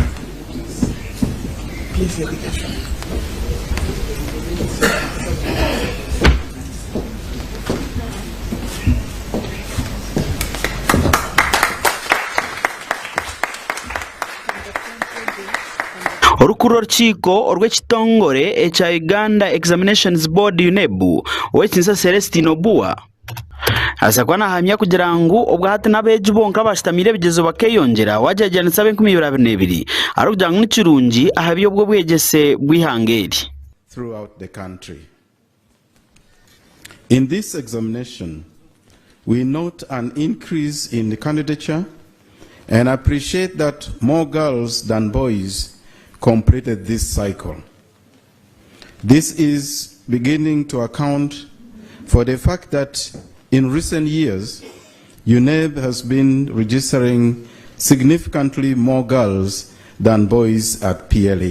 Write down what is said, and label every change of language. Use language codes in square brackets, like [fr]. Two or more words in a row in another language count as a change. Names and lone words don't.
[en] Please, education. [nyn] Orukuro rukiko orw'ekitongore ekya Uganda Examinations Board UNEB Owekinsa Celestine Obua asakwa nahamya kugira ngu obwo hati n'abeegi bonka bashitamire ebigezo bakeyongera wajajanisa 2022 ari kugira ngu nikirungi aha by'obwo bwegese bw'ihanga eri [en] throughout the country. In this examination, we note an increase in the candidature and appreciate that more girls than boys completed this cycle. This is beginning to account for the fact that in recent years, UNEB has been registering significantly more girls than boys at PLA.